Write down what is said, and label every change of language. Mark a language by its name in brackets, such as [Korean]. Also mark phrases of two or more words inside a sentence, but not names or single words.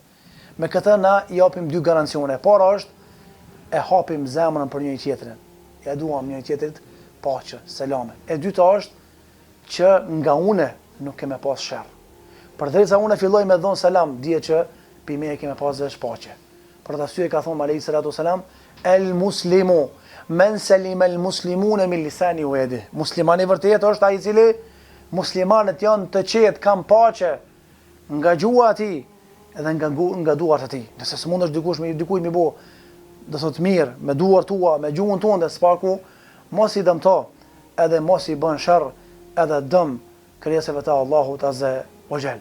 [Albanian] Me këtë na i japim 2 garancione. Para është e hapim zemrën për njëri tjetrin. Ja duam njëri tjetrit paqe, selame. E dyta është që nga une nuk kemë pas sherr. Përderisa une filloj me dhon selam, dije që pime kemë pas vesh paqe. Për atë arsye ka thonë [Arabic] عليه الصلاة والسلام: المسلم من سلم المسلمون من لسانه ويده. [Albanian] Muslimani vërtet është ai i cili muslimanët janë të qetë, kanë paqe nga gjua e tij edhe nga duart e tij. Nëse s'mundesh dikujt mi bë, do thot mirë, me duart tua, me gjuhën tënde, spaku, mos i dëmto, edhe mos i bën sherr, edhe dëm krijesave të Allahut [Arabic] عز وجل.